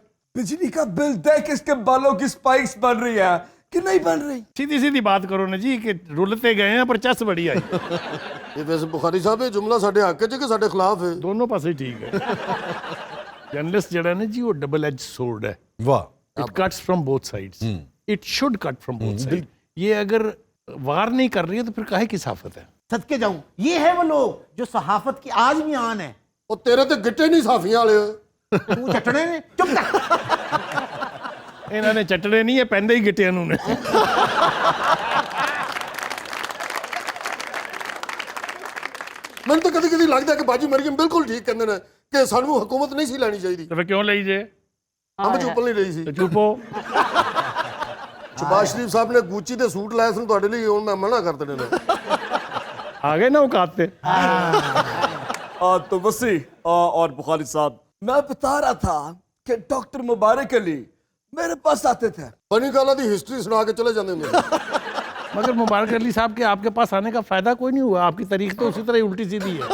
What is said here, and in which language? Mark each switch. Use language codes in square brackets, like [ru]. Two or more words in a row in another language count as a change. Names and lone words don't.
[ur] بجلی کا بل دیکھ اس کے بالوں کی سپائکس بن رہی ہے کہ نہیں بن رہی. سیدھی سیدھی بات کرو نا جی کہ رولتے گئے ہیں پر چس بڑی آئی. یہ ویسے بخاری صاحب یہ جملہ [pa] ساڈے حق ہے کہ ساڈے خلاف ہے؟ دونوں پاسے ٹھیک ہے. [ur] جرنلسٹ جڑا نا جی وہ [en] double edge sword [ur] ہے. واہ. [en] It cuts from both sides. It should cut from both sides. [ur] یہ اگر وار نہیں کر رہی ہے تو پھر کاہے کی صحافت ہے. صدقے جاؤں, یہ ہے وہ لوگ جو صحافت کی آج بھی آن ہے. [pa] وہ تیرے تے گٹے نہیں صحافیاں والے. تو چٹڑے نے چپ کر. انہوں نے چٹڑے نہیں ہے, پہندے ہی گٹے انہوں نے. ਮੈਨੂੰ ਤਾਂ ਕਦੀ ਕਦੀ ਲੱਗਦਾ ਕਿ ਬਾਜੀ ਮਰੀਮ ਬਿਲਕੁਲ ਠੀਕ ਕਹਿੰਦੇ ਨੇ ਕਿ ਸਾਨੂੰ ਹਕੂਮਤ ਨਹੀਂ ਸੀ ਲੈਣੀ ਚਾਹੀਦੀ. تو پھر کیوں لئی جے؟ ਹਮ ਚੁੱਪ ਨਹੀਂ ਰਹੀ ਸੀ. تو چپو. ਸ਼ਬਾਜ਼ ਸ਼ਰੀਫ ਸਾਹਿਬ ਨੇ ਗੂਚੀ ਦੇ ਸੂਟ ਲਾਏ ਸਨ ਤੁਹਾਡੇ ਲਈ, ਹੁਣ ਮੈਂ ਮਨਾ ਕਰ ਦੇਣੇ ਨੇ. آگے نہ اوقات پہ. [ur] تو وسیع اور بخاری صاحب, میں بتا رہا تھا کہ ڈاکٹر مبارک علی میرے پاس آتے تھے. [pa] بنی کالا دی ہسٹری سنا کے چلے جاندے نے. [ur] مگر مبارک علی صاحب کے آپ کے پاس آنے کا فائدہ کوئی نہیں ہوا, آپ کی تاریخ تو اسی طرح ہی الٹی سیدھی ہے.